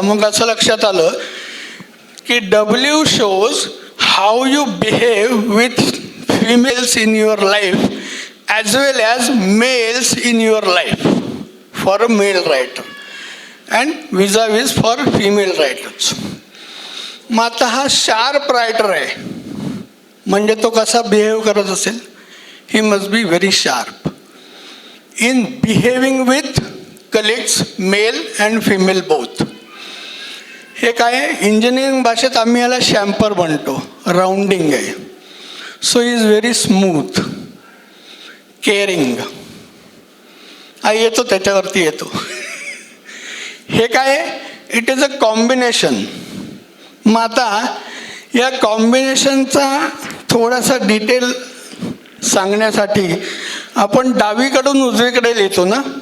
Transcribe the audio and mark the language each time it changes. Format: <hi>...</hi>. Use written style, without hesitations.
<mr>मग असं लक्षात आलं की</mr> <en>W shows how you behave with females in your life as well as males in your life for a male writer and vis a vis for female writers.</en> <mr>मग आता हा sharp writer आहे, म्हणजे तो कसा बिहेव करत असेल?</mr> <en>He must be very sharp in behaving with colleagues, male and female both.</en> <mr>हे काय आहे? इंजिनिअरिंग भाषेत आम्ही याला शॅम्पर म्हणतो. राउंडिंग आहे.</mr> <en>So is very smooth, caring.</en> <mr>हा येतो, त्याच्यावरती येतो. हे काय आहे?</mr> <en>It is a combination.</en> <mr>मग आता या कॉम्बिनेशनचा थोडासा डिटेल सांगण्यासाठी आपण डावीकडून उजवीकडे लिहितो ना.</mr>